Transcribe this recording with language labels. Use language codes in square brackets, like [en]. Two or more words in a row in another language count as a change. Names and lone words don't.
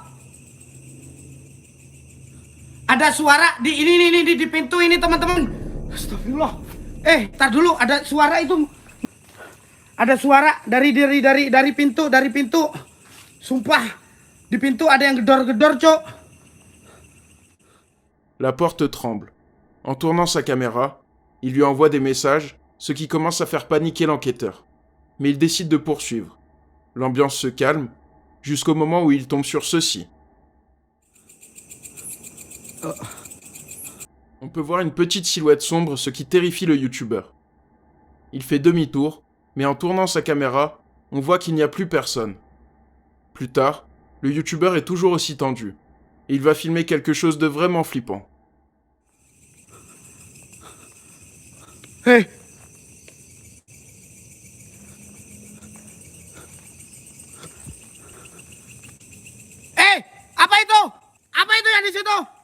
[id] Ada suara di ini di pintu ini, teman-teman. Astagfirullah. Tar dulu, ada suara itu. Ada suara dari pintu. Sumpah, di pintu ada yang gedor-gedor, Cok. [fr] La porte tremble. En tournant sa caméra, il lui envoie des messages, ce qui commence à faire paniquer l'enquêteur. Mais il décide de poursuivre. L'ambiance se calme, jusqu'au moment où il tombe sur ceci. On peut voir une petite silhouette sombre, ce qui terrifie le youtubeur. Il fait demi-tour, mais en tournant sa caméra, on voit qu'il n'y a plus personne. Plus tard, le youtubeur est toujours aussi tendu, et il va filmer quelque chose de vraiment flippant. [id] Hei. Apa itu? Apa itu yang di situ?